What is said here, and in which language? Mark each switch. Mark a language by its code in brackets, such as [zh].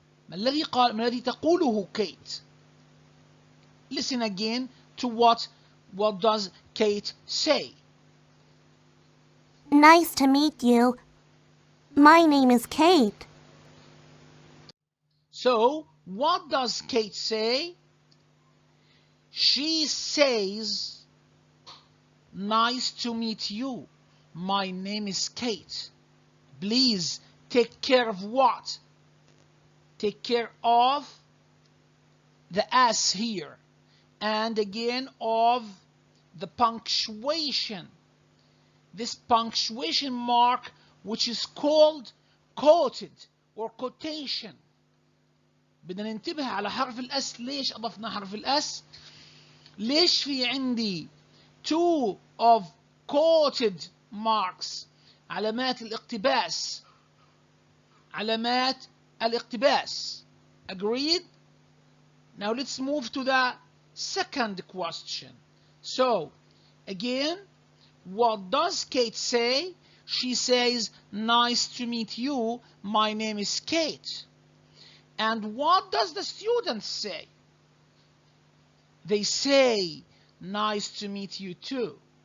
[ar] ما الذي تقوله Kate? [en] Listen again to what does Kate say? Nice to meet you. My name is Kate. So, what does Kate say? She says, nice to meet you. My name is Kate. Please take care of what? Take care of the S here. And again of the punctuation. This punctuation mark, which is called quoted or quotation. [ar] بدنا ننتبه على حرف الاس. ليش اضفنا حرف الاس؟ ليش في عندي [en] two of quoted marks، [ar] علامات الاقتباس، علامات الاقتباس. [en] Agreed? Now let's move to the second question. So again, what does Kate say? She says, nice to meet you, my name is Kate. And what does the students say? They say, nice to meet you too.